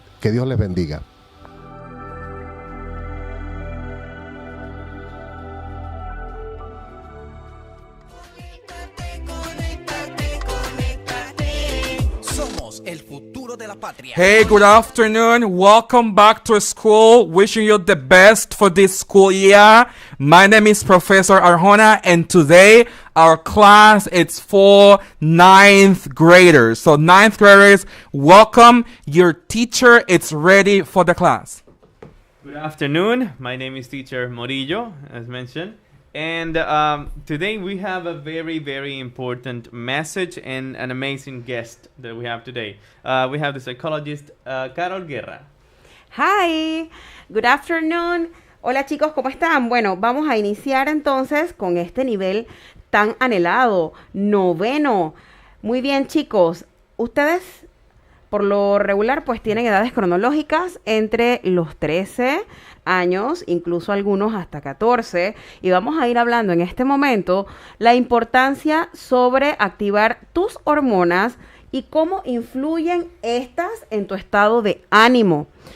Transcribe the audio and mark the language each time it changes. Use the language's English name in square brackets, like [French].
[Spanish] Que Dios les bendiga. Somos el futuro de la patria. [English] Hey, good afternoon. Welcome back to school. Wishing you the best for this school year. My name is Professor Arjona, and today our class, it's for ninth graders. So ninth graders, welcome. Your teacher is ready for the class. Good afternoon. My name is Teacher Morillo, as mentioned. And today we have a very, very important message and an amazing guest that we have today. We have the psychologist Carol Guerra. Hi, good afternoon. [Spanish] Hola chicos, ¿cómo están? Bueno, vamos a iniciar entonces con este nivel tan anhelado, noveno. Muy bien chicos, ustedes por lo regular pues tienen edades cronológicas entre los 13 años, incluso algunos hasta 14, y vamos a ir hablando en este momento la importancia sobre activar tus hormonas y cómo influyen estas en tu estado de ánimo.